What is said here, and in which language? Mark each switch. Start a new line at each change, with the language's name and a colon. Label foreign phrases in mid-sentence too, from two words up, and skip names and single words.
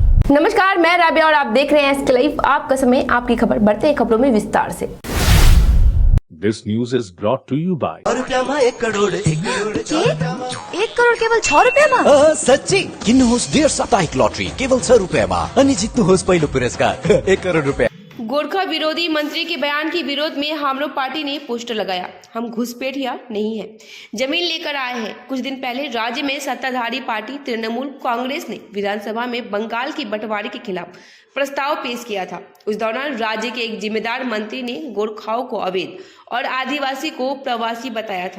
Hindi: नमस्कार, मैं राबिया और आप देख रहे हैं एसके लाइव। आपका समय, आपकी खबर। बढ़ते हैं खबरों में विस्तार से।
English: This news is brought to you by
Nepali: 1 करोड़ 1 करोड़ केवल 6 रुपियाँमा? सच्ची किन्नुहोस् 1.5 साप्ताहिक लटरी केवल 6 रुपियाँमा अनि जित्नुहोस् पहिलो पुरस्कार 1 करोड़ रुपियाँ।
Hindi: गोरखा विरोधी मंत्री के बयान के विरोध में
Nepali: हाम्रो पार्टी
Hindi: ने पोस्टर लगाया। हम घुसपैठिया नहीं है, जमीन लेकर आए हैं। कुछ दिन पहले राज्य में सत्ताधारी पार्टी तृणमूल कांग्रेस ने विधानसभा में बंगाल की बंटवारे के खिलाफ प्रस्ताव पेश किया था। उस दौरान राज्य के एक जिम्मेदार मंत्री ने गोरखाओं को अवैध और आदिवासी को प्रवासी बताया था।